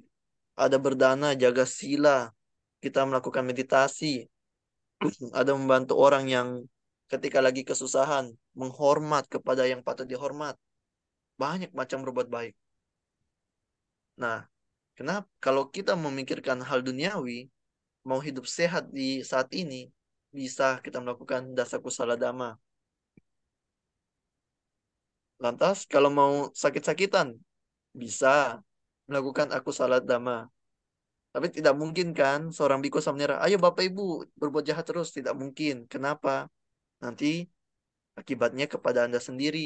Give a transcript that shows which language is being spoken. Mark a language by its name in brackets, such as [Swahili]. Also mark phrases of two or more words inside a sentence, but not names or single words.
[Indonesian] Ada berdana, jaga sila, kita melakukan meditasi, ada membantu orang yang ketika lagi kesusahan, menghormat kepada yang patut dihormat. Banyak macam berbuat baik. Nah, kenapa? Kalau kita memikirkan hal duniawi, mau hidup sehat di saat ini, bisa kita melakukan [Pali] dasa kusala dhamma. [Indonesian] Lantas, kalau mau sakit-sakitan, bisa melakukan aku salat dhamma. Tapi tidak mungkin kan seorang biku samnera, ayo Bapak Ibu berbuat jahat terus. Tidak mungkin. Kenapa? Nanti akibatnya kepada Anda sendiri.